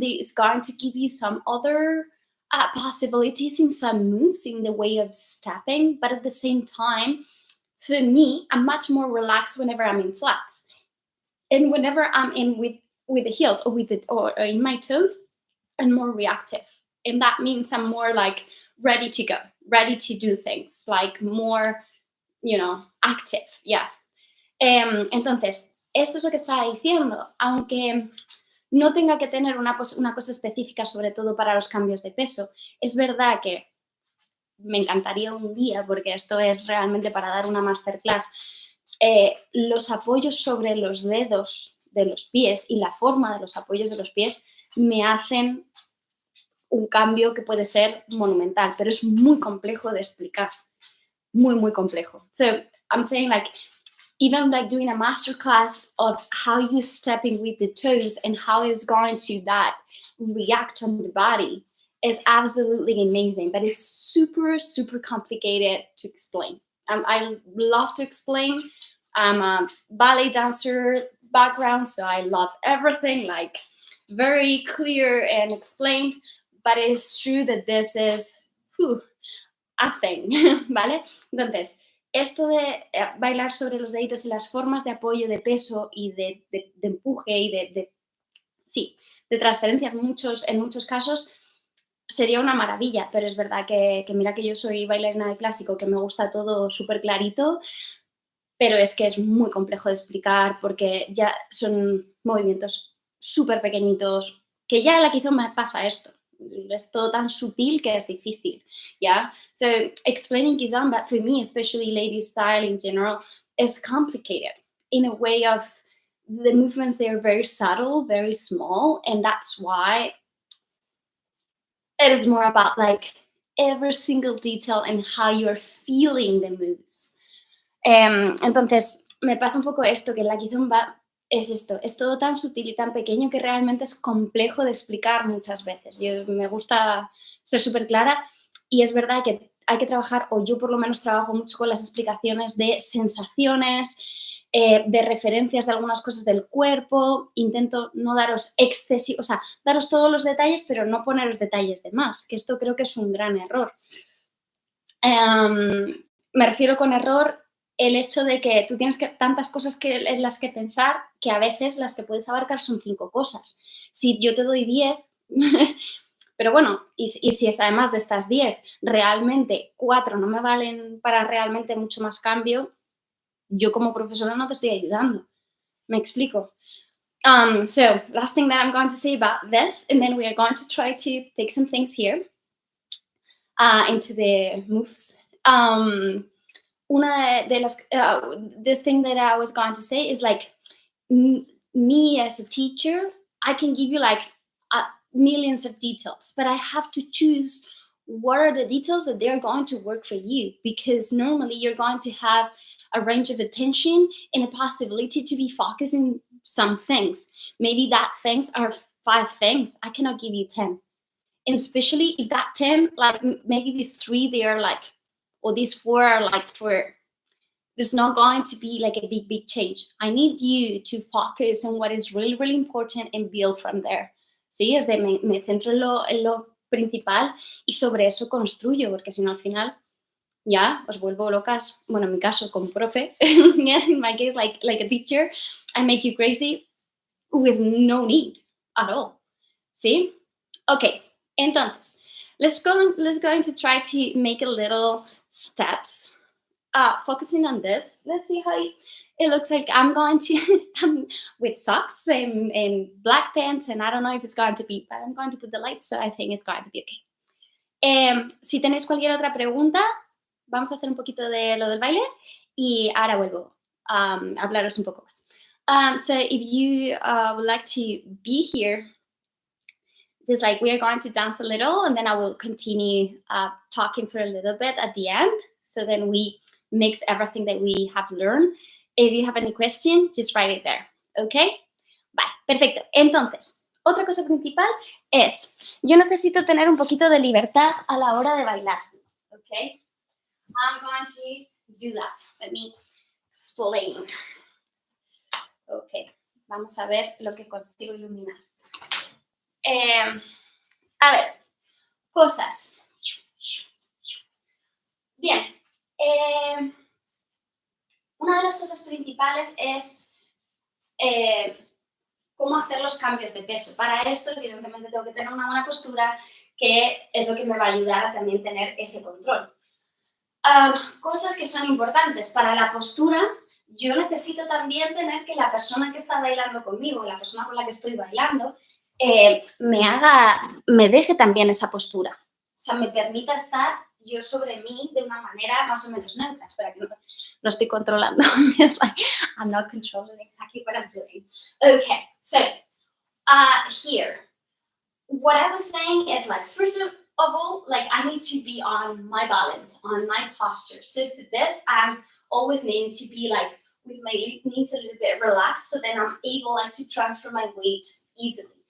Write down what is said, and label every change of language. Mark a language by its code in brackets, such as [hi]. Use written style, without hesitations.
[en] It's going to give you some other possibilities in some moves in the way of stepping, but at the same time, for me, I'm much more relaxed whenever I'm in flats, and whenever I'm in with the heels or or in my toes, I'm more reactive, and that means I'm more like ready to go, ready to do things, like more active, yeah. [es] Entonces, esto es lo que estaba diciendo, aunque no tenga que tener una cosa específica, sobre todo para los cambios de peso. Es verdad que me encantaría un día, porque esto es realmente para dar una masterclass, los apoyos sobre los dedos de los pies y la forma de los apoyos de los pies me hacen un cambio que puede ser monumental, pero es muy complejo de explicar. Muy, muy complejo. [en] So I'm saying, like, even like doing a masterclass of how you stepping with the toes and how it's going to that react on the body is absolutely amazing, but it's super, super complicated to explain. I love to explain. I'm a ballet dancer background, so I love everything like very clear and explained, but it's true that this is a thing, [es] ¿vale? Entonces, esto de bailar sobre los deditos y las formas de apoyo, de peso y de empuje y de transferencia en muchos casos sería una maravilla, pero es verdad que mira que yo soy bailarina de clásico, que me gusta todo súper clarito, pero es que es muy complejo de explicar porque ya son movimientos súper pequeñitos, que ya en la Kizomba pasa esto. Es todo tan sutil que es difícil, ¿ya? [en] So, explaining Kizomba, for me, especially LadyStyle in general, is complicated in a way of the movements, they are very subtle, very small, and that's why it is more about, like, every single detail and how you're feeling the moves. [es] Entonces, me pasa un poco esto, que en la Kizomba es todo tan sutil y tan pequeño que realmente es complejo de explicar muchas veces. Me gusta ser súper clara y es verdad que hay que trabajar, o yo por lo menos trabajo mucho con las explicaciones de sensaciones, de referencias de algunas cosas del cuerpo. Intento no daros daros todos los detalles, pero no poneros detalles de más, que esto creo que es un gran error. Me refiero con error el hecho de que tú tienes tantas cosas en las que pensar, que a veces las que puedes abarcar son 5 cosas. Si yo te doy 10, pero bueno, y si es además de estas 10, realmente 4 no me valen para realmente mucho más cambio, yo como profesora no te estoy ayudando. ¿Me explico? [en] So last thing that I'm going to say about this, and then we are going to try to take some things here into the moves. [es] Una de las, [en] this thing that I was going to say is like, me as a teacher, I can give you like millions of details, but I have to choose what are the details that they're going to work for you, because normally you're going to have a range of attention and a possibility to be focused in some things. Maybe that things are 5 things. I cannot give you 10. And especially if that 10, like maybe these 3, they are like, or these 4 are like for, there's not going to be like a big change. I need you to focus on what is really important and build from there. [es] Sí, es de me centro en lo principal y sobre eso construyo, porque si no al final ya os vuelvo locas. Bueno, en mi caso como profe, [en] yeah, in my case like a teacher, I make you crazy with no need at all. [es] ¿Sí? [en] Okay, [es] entonces, [en] let's go into try to make a little steps. Focusing on this, let's see how it looks like. I'm going to, with socks and black pants, and I don't know if it's going to be, but I'm going to put the lights, so I think it's going to be okay. [es] Si tenéis cualquier otra pregunta, vamos a hacer un poquito de lo del baile y ahora vuelvo a hablaros un poco más. [en] So if you would like to be here, just like we are going to dance a little, and then I will continue talking for a little bit at the end. So then we mix everything that we have learned. If you have any question, just write it there. Okay? [es] Vale, perfecto. Entonces, otra cosa principal es, yo necesito tener un poquito de libertad a la hora de bailar. [en] Okay? I'm going to do that. Let me explain. [es] Okay, vamos a ver lo que consigo iluminar. A ver, cosas. Bien, una de las cosas principales es cómo hacer los cambios de peso. Para esto, evidentemente, tengo que tener una buena postura, que es lo que me va a ayudar a también tener ese control. Cosas que son importantes para la postura. Yo necesito también tener que la persona que está bailando conmigo, la persona con la que estoy bailando, me deje también esa postura. O sea, me permita estar yo sobre mí de una manera más o menos neutra. Espera, que no estoy controlando. [en] I'm not controlling exactly what I'm doing. Okay, so here, what I was saying is like, first of all, like I need to be on my balance, on my posture. So for this, I'm always needing to be like with my knees a little bit relaxed, so then I'm able like to transfer my weight easily.